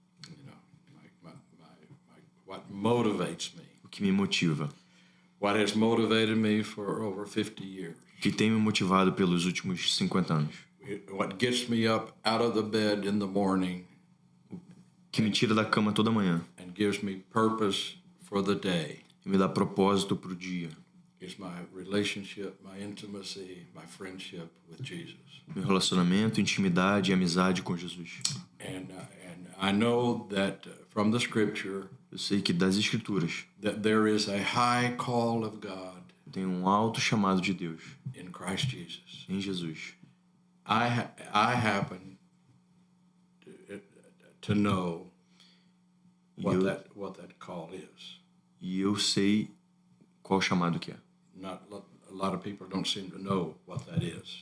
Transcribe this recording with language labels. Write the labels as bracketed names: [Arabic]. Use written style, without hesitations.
[English] you know, what motivates me, [Portuguese] O que me motiva. [English] what has motivated me for over 50 years, [Portuguese] O que tem me motivado pelos últimos 50 anos. [English] what gets me up out of the bed in the morning [Portuguese] Que me tira da cama toda manhã. [English] and gives me purpose for the day [Portuguese] E me dá propósito para o dia. [English] is my relationship, my intimacy, my friendship with Jesus. [Portuguese] Meu relacionamento, intimidade e amizade com Jesus. [English] And I know that from the Scripture [Portuguese] Eu sei que das Escrituras [English] that there is a high call of God [Portuguese] tem um alto chamado de Deus [English] in Christ Jesus. [Portuguese] em Jesus. [English] I happen to know what that call is. [Portuguese] E eu sei qual chamado que é. [English] Not lot of people don't seem to know what that is.